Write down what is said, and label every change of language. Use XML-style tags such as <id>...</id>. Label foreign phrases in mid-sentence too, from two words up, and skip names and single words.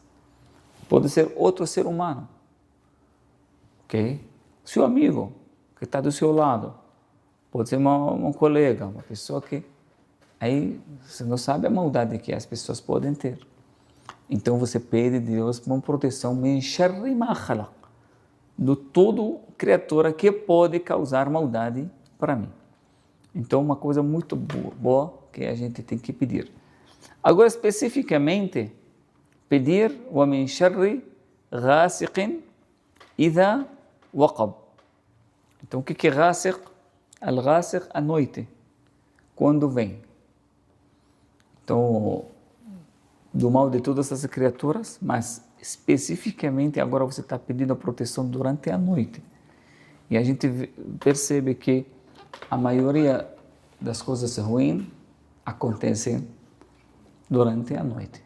<pt>Pode ser outro ser humano, ok? Seu amigo, que está do seu lado. Pode ser um colega, uma pessoa que... Aí você não sabe a maldade que as pessoas podem ter. Então você pede a Deus uma proteção</pt> <ar>من شر ما خلق,</ar> <pt>do todo criatura que pode causar maldade para mim. Então uma coisa muito boa que a gente tem que pedir. Agora especificamente, pedir</pt> <ar>ومن شر غاسق إذا وقب.</ar> <pt>Então o que é ghasiq? Al-ghasiq, a noite, quando vem. Então, do mal de todas essas criaturas, mas especificamente agora você está pedindo a proteção durante a noite. E a gente percebe que a maioria das coisas ruins acontecem durante a noite.</pt>